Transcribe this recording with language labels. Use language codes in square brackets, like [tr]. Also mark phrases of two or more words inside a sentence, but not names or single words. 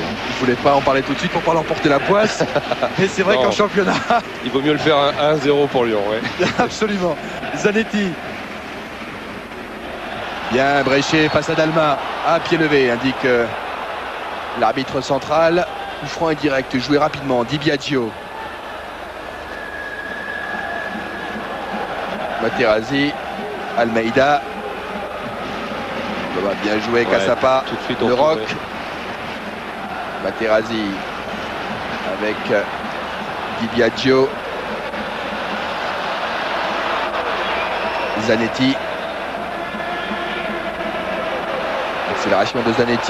[fr] Il ne voulait pas en parler tout de suite pour ne pas l'emporter la poisse. Mais c'est vrai qu'en championnat... Il vaut mieux le faire 1-0 pour Lyon, ouais. Absolument. Zanetti. Bien, Bréchet face à Dalma. À pied levé, indique l'arbitre central. Coup franc indirect, joué rapidement. Di Biagio. Materazzi. Almeida. Bien joué, Cassapa. Tout de suite le roc. Materazzi avec Di Biagio. Zanetti. Accélération de Zanetti.